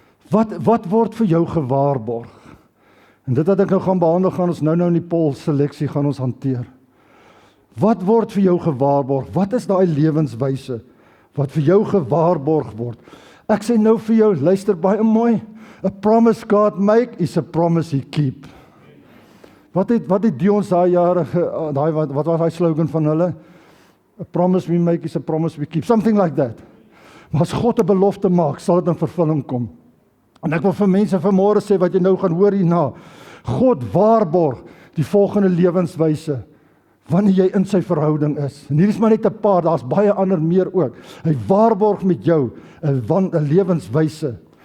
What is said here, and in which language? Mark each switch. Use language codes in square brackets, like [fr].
[af] Wat word vir jou gewaarborg? En dit wat ek nou gaan behandel, gaan ons nou in die poll seleksie gaan ons hanteer. Wat word vir jou gewaarborg? Wat is daai lewenswyse wat vir jou gewaarborg word? Ek sê nou vir jou, luister baie mooi. [en] A promise God make is a promise He keep. [af] Wat het Dions daai jare wat was daai slogan van hulle? [en] A promise we make is a promise we keep. Something like that. [af] Maar as God 'n belofte maak, sal dit in vervulling kom. En ek wil vir mense vanmôre sê wat jy nou gaan hoor hierna. God waarborg die volgende lewenswyse wanneer jy in sy verhouding is. En hier is maar net 'n paar, daar's baie ander meer ook. Hy waarborg met jou 'n lewenswyse.